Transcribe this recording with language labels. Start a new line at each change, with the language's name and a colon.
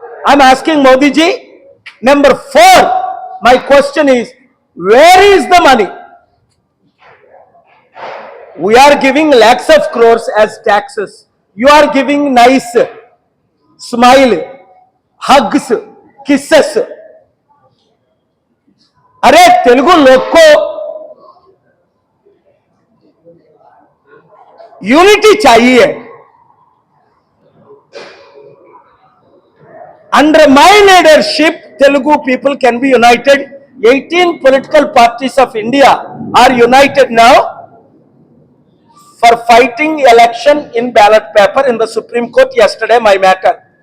English: I'm asking Modi ji. Number 4, my question is, where is the money? We are giving lakhs of crores as taxes. You are giving nice smile, hugs, kisses.
Hindi: अरे तेलुगु लोग को unity चाहिए.
English: Under my leadership, Telugu people can be united. 18 political parties of India are united now for fighting election in ballot paper in the Supreme Court yesterday, my matter.